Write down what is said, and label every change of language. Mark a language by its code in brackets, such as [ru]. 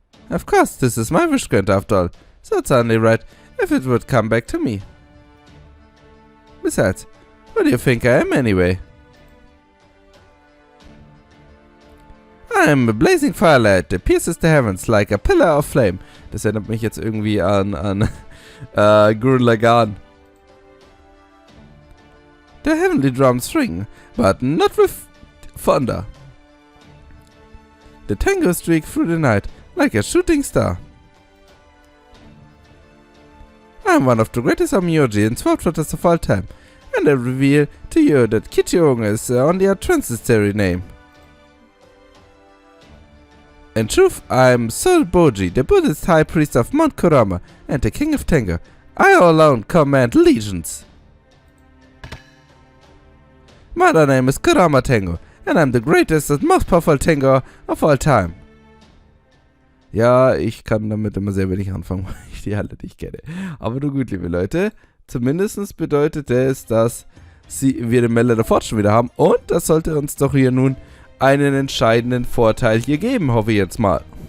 [en] Of course, this is my wish grant after all, so it's only right if it would come back to me. Besides, what do you think I am anyway? I am a blazing firelight that pierces the heavens like a pillar of flame. [de] Das erinnert mich jetzt irgendwie an Gurren Lagann. [en] The heavenly drums ring, but not with thunder. The Tengu streak through the night like a shooting star. I am one of the greatest Amyoji and Swordfighter's of all time, and I reveal to you that Kichiong is only a transitory name. In truth, I am Sol Boji, the Buddhist High Priest of Mount Kurama and the King of Tengu. I alone command legions. My other name is Kurama Tengu, and I'm the greatest and most powerful Tengu of all time. [de] Ja, ich kann damit immer sehr wenig anfangen, weil ich die alle nicht kenne. Aber nur gut, liebe Leute. Zumindest bedeutet es, dass wir den Mallet of Fortune wieder haben. Und das sollte uns doch hier nun einen entscheidenden Vorteil hier geben, hoffe ich jetzt mal.